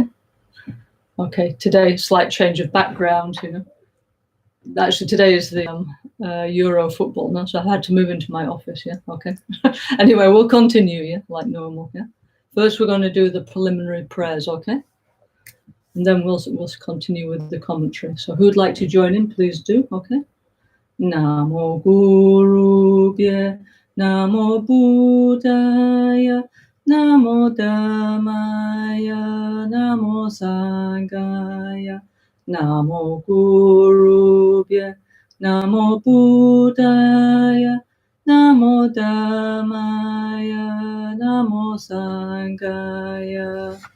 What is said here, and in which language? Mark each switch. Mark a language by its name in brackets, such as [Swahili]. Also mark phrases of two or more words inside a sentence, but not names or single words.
[English] Okay, today, slight change of background, Actually, today is the Euro football now, so I had to move into my office, yeah, okay. Anyway, we'll continue, yeah, like normal, yeah. First, we're going to do the preliminary prayers, okay? And then we'll continue with the commentary. So who'd like to join in, please do, okay? [Sanskrit] Namo Gurubhye, Namo Buddhaya, Namo Dhammaya, Namo Sanghaya, Namo Gurubhye, Namo Buddhaya, Namo Dhammaya, Namo Sanghaya,